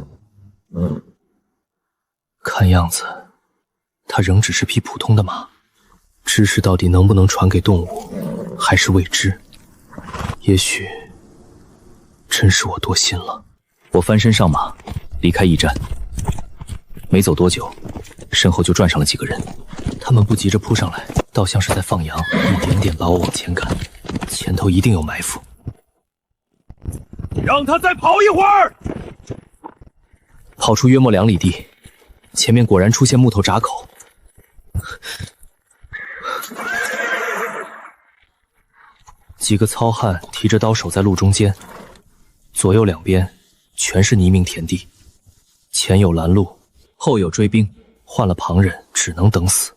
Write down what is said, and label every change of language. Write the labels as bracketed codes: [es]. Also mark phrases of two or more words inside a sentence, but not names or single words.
[zh] 看樣子，他仍只是匹普通的馬。知識到底能不能傳給動物，還是未知。也许真是我多心了。我翻身上马，离开驿站。没走多久，身後就轉上了幾個人。他們不急着撲上來，倒像是在放羊，一點點把我往前趕。前頭一定有埋伏。讓他再跑一會兒。跑出約莫2里地，前面果然出現木頭閘口。幾個糙漢提着刀守在路中間，左右兩邊全是泥濘田地，前有攔路，後有追兵，換了旁人只能等死。